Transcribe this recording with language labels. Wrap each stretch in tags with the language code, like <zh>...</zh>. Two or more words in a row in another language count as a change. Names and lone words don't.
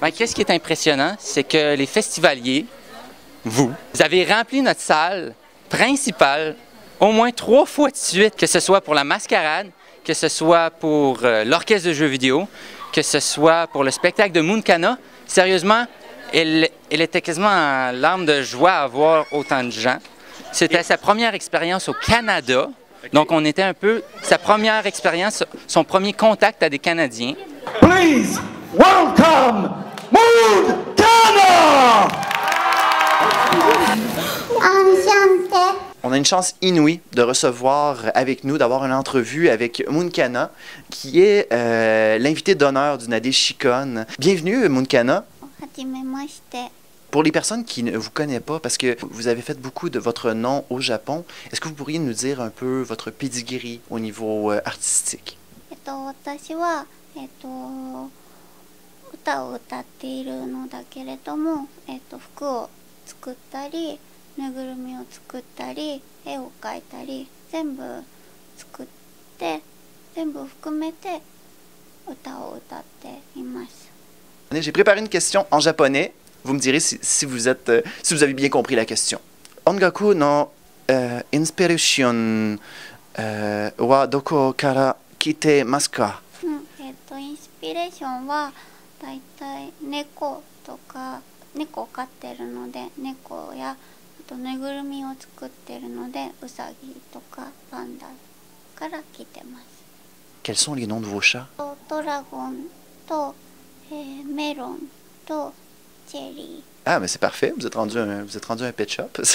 <fr>Ben, qu'est-ce qui est impressionnant, c'est que les festivaliers, vous avez rempli notre salle principale au moins 3 fois de suite, que ce soit pour la mascarade, que ce soit pour l'orchestre de jeux vidéo, que ce soit pour le spectacle de Mooncana. Sérieusement, elle était quasiment en larmes de joie à voir autant de gens. C'était sa première expérience au Canada. Donc, on était un peu sa première expérience, son premier contact à des Canadiens.</fr> <en>Please welcome Mooncana!</en> <fr>On a une chance inouïe de recevoir avec nous, d'avoir une entrevue avec Mooncana, qui est l'invité d'honneur du Nadeshikon. Bienvenue, Mooncana. Pour les personnes qui ne vous connaissent pas, parce que vous avez fait beaucoup de votre nom au Japon, est-ce que vous pourriez nous dire un peu votre pedigree au niveau artistique?</fr> <ja>私は、歌を歌っているのだけれども、服を作ったり、ぬぐるみを作ったり、絵を描いたり、全部作って、全部含めて歌を歌っています。</ja> <fr>J'ai préparé une question en japonais. Vous me direz si vous avez bien compris la question.</fr> <ja>音楽のインスピレーションはどこから来てますか? インスピレーションはだいたい猫とか猫を飼ってるので猫やあとぬいぐるみを作ってるのでウサギとかパンダから来てます。</ja> <fr>Quels sont les noms de vos chats?</fr> <ja>ドラゴンと、メロンとチェリー。</ja> <fr>Ah, mais c'est parfait. Vous êtes rendu un</fr> <en>pet shop.</en>